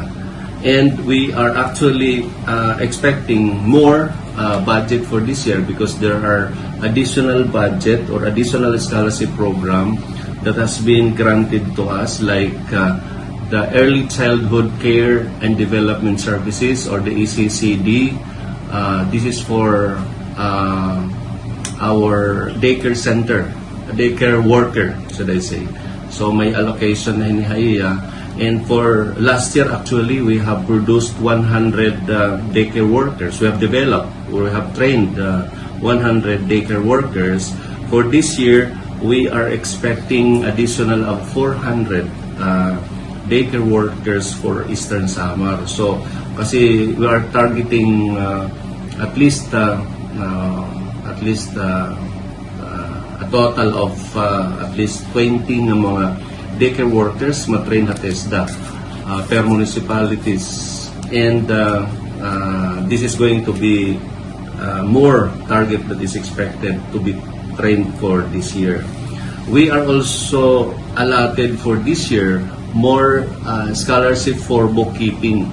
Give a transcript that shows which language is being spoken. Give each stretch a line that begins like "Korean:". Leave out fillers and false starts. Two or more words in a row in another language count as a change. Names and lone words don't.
English: And we are actually expecting more budget for this year because there are additional budget or additional scholarship program that has been granted to us, like the Early Childhood Care and Development Services, or the ECCD. This is for our daycare center, daycare worker, should I say.
Waray: So may allocation na hinihaya.
English: And for last year, actually, we have produced 100 daycare workers. We have developed, or we have trained 100 daycare workers. For this year, we are expecting additional of 400 daycare workers for Eastern Samar. So, kasi we are targeting at least a total of at least 20
Waray: na mga
English: daycare workers
Waray: matrain na
English: TESDA per municipalities. And this is going to be more target that is expected to be trained for this year. We are also allotted for this year more scholarship for bookkeeping.